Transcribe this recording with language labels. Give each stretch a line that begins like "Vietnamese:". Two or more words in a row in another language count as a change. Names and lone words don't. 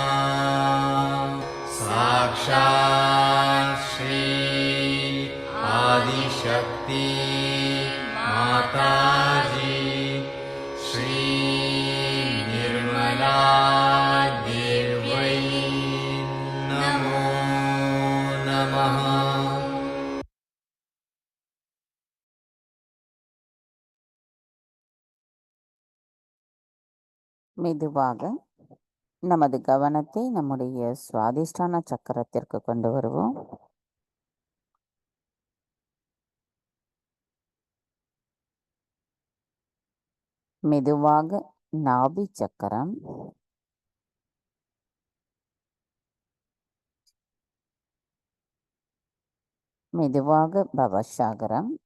Sanskrit: साक्षात् श्री आदिशक्ति माताजी श्री निर्मला देव्यै नमो नमः।
Tamil: மெதுவாக நமது கவனத்தை நம்முடைய சுவாதிஷ்டான சக்கரத்திற்கு கொண்டு வருவோம். மெதுவாக நாபி சக்கரம், மெதுவாக பவசாகரம்.